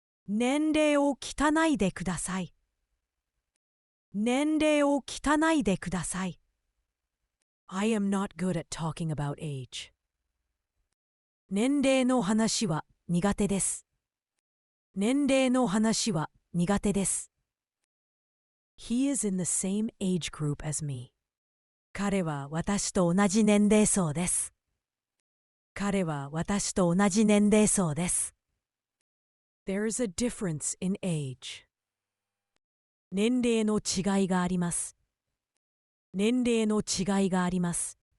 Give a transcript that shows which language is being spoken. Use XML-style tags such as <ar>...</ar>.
<ja>年齢を聞かないでください.年齢を聞かないでください.</ja> <en>I am not good at talking about age.</en> <ja>年齢の話は苦手です.年齢の話は苦手です.</ja> <en>He is in the same age group as me.</en> <ja>彼は私と同じ年齢層です.彼は私と同じ年齢層です.</ja> <en>There is a difference in age.</en> <ja>年齢の違いがあります.年齢の違いがあります.</ja>